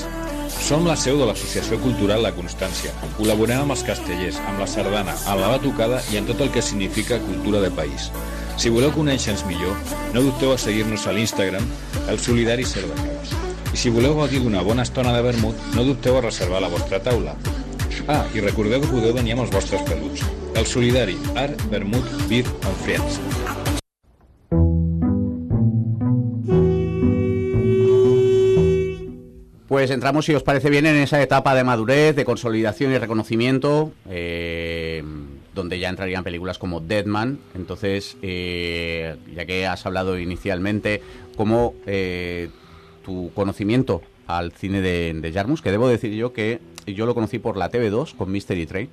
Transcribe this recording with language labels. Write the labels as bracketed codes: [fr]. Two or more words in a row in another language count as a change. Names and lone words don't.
[ca] Som la seu de l'Associació Cultural La Constància. Col·laborem amb els castellers, amb la sardana, amb la batucada i amb tot el que significa cultura de país. Si voleu conèixer-nos millor, no dubteu a seguir-nos a l'Instagram, el Solidari Cerdanyola. I si voleu gaudir d'una bona estona de vermut, no dubteu a reservar la vostra taula. I recordeu que podeu venir amb els vostres peluts. El Solidari, art, vermut, [en] beer and friends. [es] Pues entramos, si os parece bien, en esa etapa de madurez, de consolidación y reconocimiento, donde ya entrarían películas como Deadman. Entonces, ya que has hablado inicialmente, como tu conocimiento al cine de Jarmusch, que debo decir yo que yo lo conocí por la TV2 con Mystery Train.